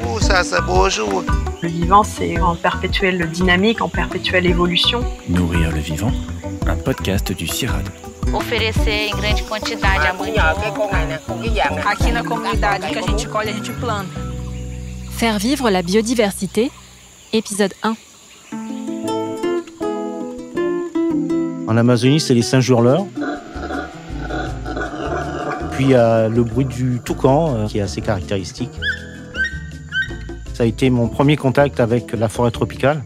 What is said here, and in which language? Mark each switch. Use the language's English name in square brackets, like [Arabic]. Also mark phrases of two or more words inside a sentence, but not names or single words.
[French] Le vivant, c'est en perpétuelle dynamique, en perpétuelle évolution. Nourrir le vivant, un podcast du CIRAD. [Portuguese] Oferecer em grande quantidade a mandioca. Aqui na comunidade que a gente colhe, a gente planta. [French] Faire vivre la biodiversité, épisode 1. En Amazonie, c'est les singes hurleurs. Puis il y a le bruit du toucan qui est assez caractéristique. Ça a été mon premier contact avec la forêt tropicale.